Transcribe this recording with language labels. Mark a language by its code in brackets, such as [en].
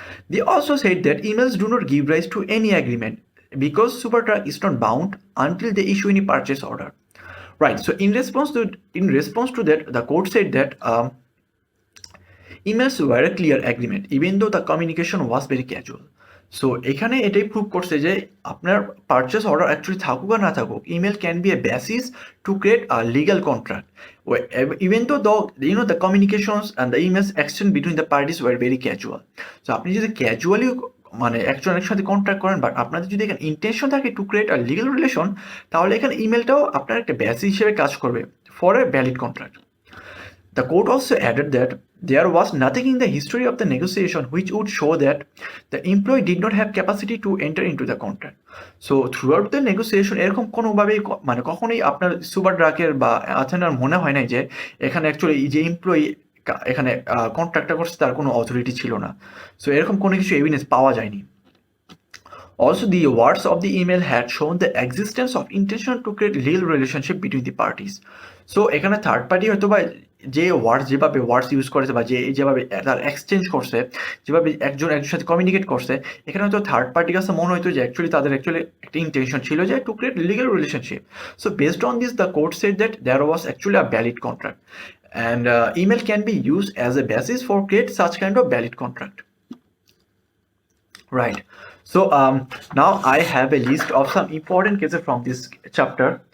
[en] They also said that emails do not give rise to any agreement because Supertruck is not bound until they issue any purchase order. Right. So in response to that, the court said that emails were a clear agreement, even though the communication was very casual. So [bn] এখানে এটাই prove করছে যে আপনার purchase order actually থাকুক আর না থাকুক, [en] Email can be a basis to create a legal contract even though the communications and the emails exchange between the parties were very casual. [bn] So আপনি যদি ক্যাজুয়ালি মানে একজনের সাথে কন্ট্রাক্ট করেন, বাট আপনাদের যদি এখানে ইন্টেনশন থাকে [en] to create a legal relation, [bn] তাহলে এখানে ইমেলটাও আপনার একটা বেসিস হিসেবে কাজ করবে for a valid contract. [en] The court also added that there was nothing in the history of the negotiation which would show that the employee did not have capacity to enter into the contract. [bn] So throughout the negotiation এরকম কোনোভাবেই মানে কখনোই আপনার super ড্রাকের বা আথেনার মনে হয় নাই যে এখানে অ্যাকচুয়ালি যে এমপ্লয়ি এখানে কন্ট্রাক্টটা করছে তার কোনো অথরিটি ছিল না। সো এরকম কোনো কিছু এভিডেন্স পাওয়া যায়নি। [en] Also, the words of the email had shown the existence of intention to create legal relationship between the parties. [bn] So এখানে থার্ড পার্টি হয়তো বা যে যেভাবে ওয়ার্ডস ইউজ করেছে বা যেভাবে তার এক্সচেঞ্জ করছে, যেভাবে একজনের সাথে কমিউনিকেট করছে, এখানে হয়তো থার্ড পার্টির কাছে মনে হয়তো যে তাদের একটা ইন্টেনশন ছিল যে [en] To create legal relationship. So based on this the court said that there was actually a valid contract and email can be used as a basis for create such kind of valid contract. Right. So now I have a list of some important cases from this chapter.